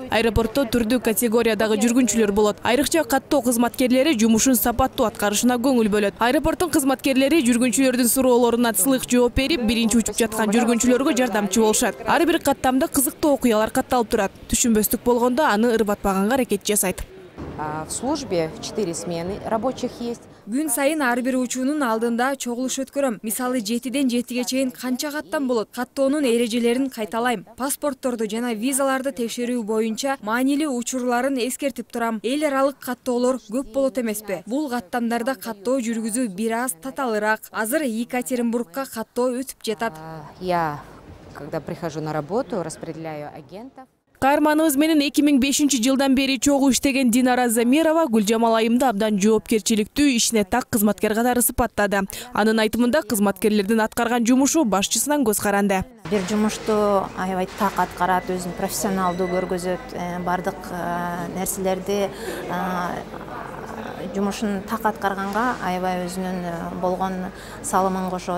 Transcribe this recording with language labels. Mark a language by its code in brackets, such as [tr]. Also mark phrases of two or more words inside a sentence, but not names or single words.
[ky] Аэропортто түрдүү категориядагы жүргүнчүлөр болот. Айрыкча каттоо кызматкерлери жумушун сапаттуу аткарышына көңүл бөлөт. Аэропорттун кызматкерлери жүргүнчүлөрдүн суроолоруна сылык жооп берип, биринчи учуп жаткан жүргүнчүлөргө жардамчы болушат. Ар бир каттамда кызыктуу окуялар катталып турат. Түшүнбөстүк болгондо аны ырбатпаганга аракет жасайт. [ru] В службе 4 смены рабочих есть. [ky] Күн сайын ар бир учуунун алдында чогулуш өткөрөм. Мисалы 7-ден 7-ге чейин канча каттам болот? Каттоонун эрежелерин кайталайм. Паспортторду жана визаларды текшерүү боюнча маанилүү учурларын эскертип турам. Эл аралык каттоолор көп болот эмеспи? Бул каттамдарда каттоо жүргүзүү бир аз таталыраак. Азыр Екатеринбургка каттоо өтүп жатат. [ru] Я, когда прихожу на работу, распределяю агентов. [ky] Каарманыбыз менен 2005 жылдан бери чогуу иштеген Динара Замирова Гүлжамал айымды абдан жоопкерчиликтүү, ишине так кызматкер катары сыпаттады. Анын айтымында кызматкерлердин аткарган жумушу башчысынан көз каранды. Бир жумушту аябай так аткарат, өзүн профессионалдуу көргөзөт, бардык нерселерди жумушун так аткарганга аябай өзүнүн болгон салымын кошот.